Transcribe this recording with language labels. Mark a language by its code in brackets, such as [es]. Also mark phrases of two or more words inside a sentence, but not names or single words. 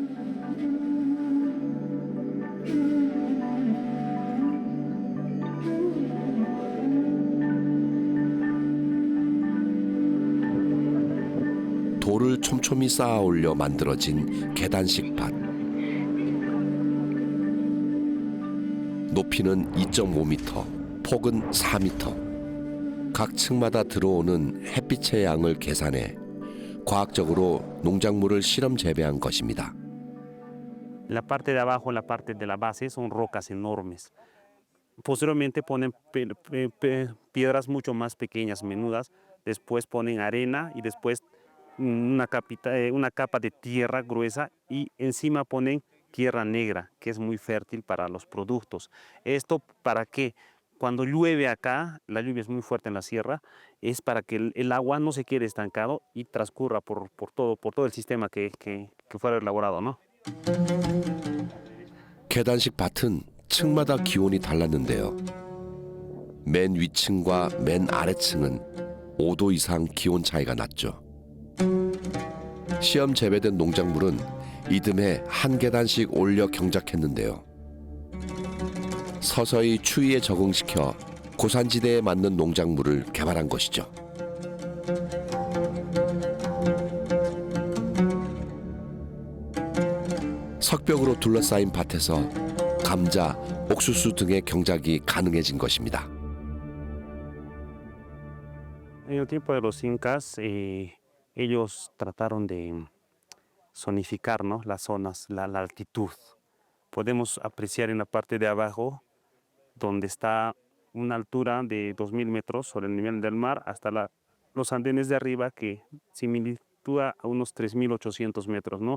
[ko] 돌을 촘촘히 쌓아 올려 만들어진 계단식 밭. 높이는 2.5m, 폭은 4m. 각 층마다 들어오는 햇빛의 양을 계산해 과학적으로 농작물을 실험 재배한 것입니다. [es] La parte de abajo, la parte de la base son rocas enormes. Posteriormente ponen piedras mucho más pequeñas, menudas. Después ponen arena y después una capa de tierra gruesa y encima ponen tierra negra, que es muy fértil para los productos. ¿Esto para qué? Cuando llueve acá, la lluvia es muy fuerte en la sierra, es para que el agua no se quede estancado y transcurra por todo el sistema que fuera elaborado, ¿no? [ko] 계단식 밭은 층마다 기온이 달랐는데요. 맨 위층과 맨 아래층은 5도 이상 기온 차이가 났죠. 시험 재배된 농작물은 이듬해 한 계단씩 올려 경작했는데요. 서서히 추위에 적응시켜 고산지대에 맞는 농작물을 개발한 것이죠. 석벽으로 둘러싸인 밭에서 감자, 옥수수 등의 경작이 가능해진 것입니다. [es] En el tiempo de los incas, ellos trataron de zonificar, ¿no?, las zonas, la altitud. Podemos apreciar en la parte de abajo, donde está una altura de 2.000 metros sobre el nivel del mar, hasta los andenes de arriba, que similitúa a unos 3.800 metros, ¿no?